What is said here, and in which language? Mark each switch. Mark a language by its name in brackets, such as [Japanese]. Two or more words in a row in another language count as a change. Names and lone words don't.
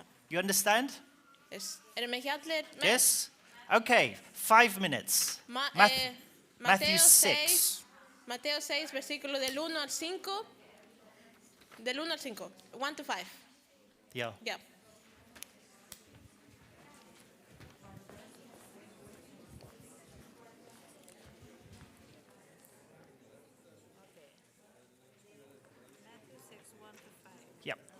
[English] You understand? [Icelandic] Erum ekki allir með? [English] Yes? Okay, 5 minutes. Matthew Mateo 6. [Spanish] Mateo 6, versículo del 1 al 5. Del 1 al 5. [English] 1 to 5. Yeah. Yeah. Yep.